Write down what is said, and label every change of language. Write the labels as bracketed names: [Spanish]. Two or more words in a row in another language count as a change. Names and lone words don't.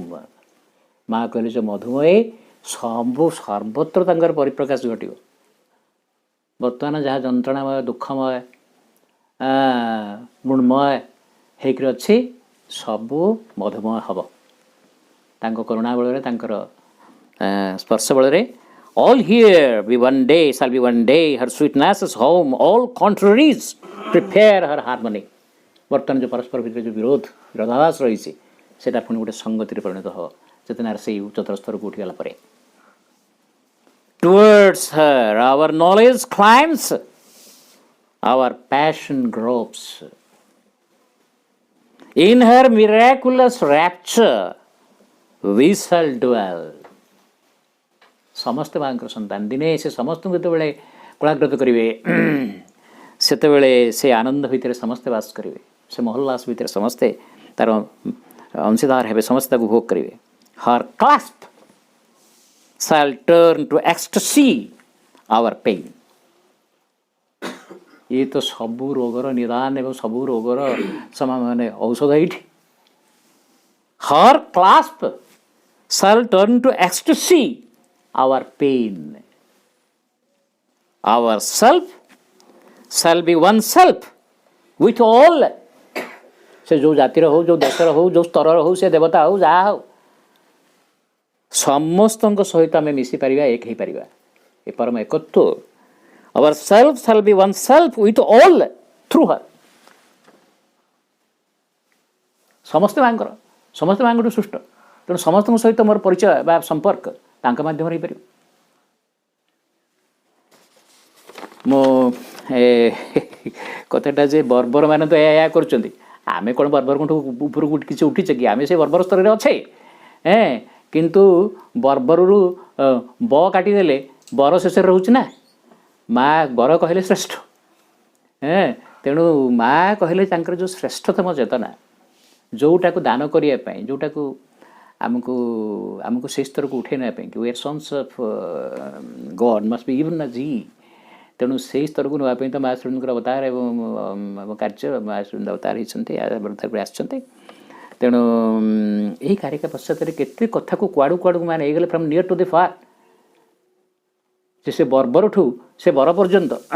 [Odia] ମା କହିଲେ ଯେ ମଧୁମୟୀ, ସବୁ ସର୍ବତ୍ର ତାଙ୍କର ପରିପ୍ରକାଶ ଘଟିବ। ବର୍ତ୍ତମାନ ଯାହା ଯନ୍ତ୍ରଣାମୟ, ଦୁଃଖମୟ, ମୃଣ୍ମୟ ହେଇକରି ଅଛି, ସବୁ ମଧୁମୟ ହେବ ତାଙ୍କ କରୁଣା ବଳରେ, ତାଙ୍କର ସ୍ପର୍ଶ ବଳରେ। [English] All here be one day, shall be one day, her sweetness is home, all contraries prepare her harmony. [Odia] ବର୍ତ୍ତମାନ ଯେଉଁ ପରସ୍ପର ଭିତରେ ଯେଉଁ ବିରୋଧାଭାସ ରହିଛି, ସେଇଟା ପୁଣି ଗୋଟେ ସଙ୍ଗତିରେ ପରିଣତ ହେବ ଚେତନାର ସେଇ ଉଚ୍ଚତର ସ୍ତରକୁ ଉଠିଗଲା ପରେ। [English] Towards her our knowledge climbs, our passion gropes. In her miraculous rapture we shall dwell. [Odia] ସମସ୍ତେ ମାଙ୍କର ସନ୍ତାନ, ଦିନେ ସେ ସମସ୍ତଙ୍କୁ ଯେତେବେଳେ କଳାଗ୍ରତ କରିବେ, ସେତେବେଳେ ସେ ଆନନ୍ଦ ଭିତରେ ସମସ୍ତେ ବାସ କରିବେ, ସେ ମହଲ୍ଲାସ ଭିତରେ ସମସ୍ତେ ତାର ଅଂଶୀଦାର ହେବେ, ସମସ୍ତେ ତାକୁ ଭୋଗ କରିବେ। [English] Her clasp shall turn to ecstasy our pain. [Odia] ଇଏ ତ ସବୁ ରୋଗର ନିଦାନ ଏବଂ ସବୁ ରୋଗର ମାନେ ଔଷଧ ଏଇଠି। [English] Her clasp shall turn to ecstasy our pain. Our self shall be one self with all. [Odia] ସେ ଯେଉଁ ଜାତିର ହଉ, ଯେଉଁ ଦେଶର ହଉ, ଯେଉଁ ସ୍ତରର ହଉ, ସେ ଦେବତା ହଉ, ଯାହା ହଉ, ସମସ୍ତଙ୍କ ସହିତ ଆମେ ମିଶିପାରିବା, ଏକ ହେଇପାରିବା, ଏ ପରମ ଏକତ୍ଵ। [English] Our self shall be one self with all through her. [Odia] ସମସ୍ତେ ମାଙ୍କର, ସମସ୍ତେ ମାଙ୍କଠୁ ସୃଷ୍ଟ, ତେଣୁ ସମସ୍ତଙ୍କ ସହିତ ମୋର ପରିଚୟ ବା ସମ୍ପର୍କ ତାଙ୍କ ମାଧ୍ୟମରେ ହେଇପାରିବ। ମୁଁ କଥାଟା ଯେ ବର୍ବର ମାନେ ତ ଏହା କରୁଛନ୍ତି, ଆମେ କ'ଣ ବର୍ବରଙ୍କଠୁ ଉପରକୁ କିଛି ଉଠିଛେ କି? ଆମେ ସେ ବର୍ବର ସ୍ତରରେ ଅଛେ, କିନ୍ତୁ ବର୍ବରରୁ ବ କାଟିଦେଲେ ବର ଶେଷରେ ରହୁଛି ନା। ମା ବର କହିଲେ ଶ୍ରେଷ୍ଠ, ତେଣୁ ମା କହିଲେ ତାଙ୍କର ଯେଉଁ ଶ୍ରେଷ୍ଠତମ ଚେତନା, ଯେଉଁଟାକୁ ଦାନ କରିବା ପାଇଁ, ଯେଉଁଟାକୁ ଆମକୁ ସେଇ ସ୍ତରକୁ ଉଠାଇ ନେବା ପାଇଁ, କି [English] we are sons of God must be even as he। [Odia] ତେଣୁ ସେଇ ସ୍ତରକୁ ନେବା ପାଇଁ ତ ମା ଶ୍ରୀଙ୍କର ଅବତାର ଏବଂ କାର୍ଯ୍ୟ, ମା ଶ୍ରୀଙ୍କ ଅବତାର ହେଇଛନ୍ତି, ଆସିଛନ୍ତି। ତେଣୁ ଏହି କାରିକା ପଶ୍ଚାତରେ କେତେ କଥାକୁ କୁଆଡ଼ୁ କୁଆଡ଼କୁ ମାନେ ହେଇଗଲେ, [English] from near to the far, [Odia] ଯେ ସେ ବର୍ବରଠୁ ସେ ବର ପର୍ଯ୍ୟନ୍ତ।